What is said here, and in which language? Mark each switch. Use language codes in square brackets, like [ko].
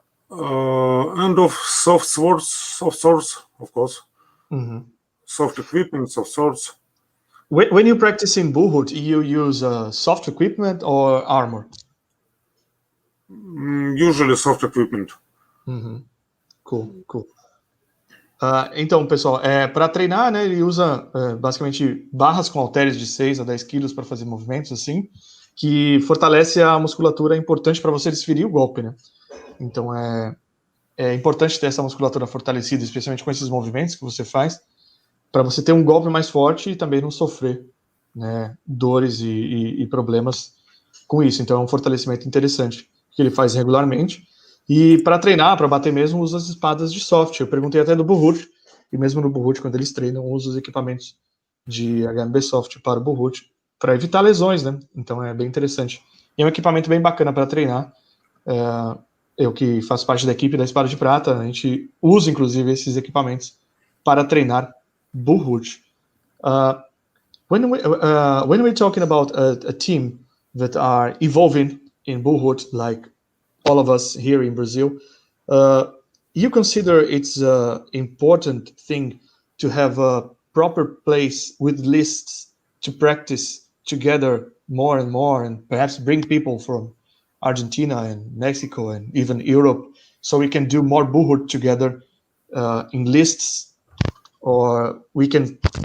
[en] And of soft swords, of course. Soft equipment, soft swords. When you practice in Buhut, you use soft equipment or armor? Usually soft equipment. Cool. [pt] Então, pessoal, para treinar, né, ele usa basicamente barras com halteres de 6 a 10 quilos para fazer movimentos assim, que fortalece a musculatura, é importante para você desferir o golpe, né? Então é importante ter essa musculatura fortalecida, especialmente com esses movimentos que você faz, para você ter um golpe mais forte e também não sofrer, né, dores e problemas com isso. Então é um fortalecimento interessante que ele faz regularmente. E para treinar, para bater mesmo, usa as espadas de soft. Eu perguntei até do Buhut, e mesmo no Buhut, quando eles treinam, usa os equipamentos de HMB Soft para o Buhut, para evitar lesões, né? Então é bem interessante. E é um equipamento bem bacana para treinar. Eu que faço parte da equipe da Espada de Prata, a gente usa, inclusive, esses equipamentos para treinar Buhut. [en] When we're talking about a team that are evolving in Buhut, like all of us here in Brazil, you consider it's an important thing to have a proper place with lists to practice together more and more, and perhaps bring people from Argentina and Mexico and even Europe, so we can do more Buhut together in lists, or we can.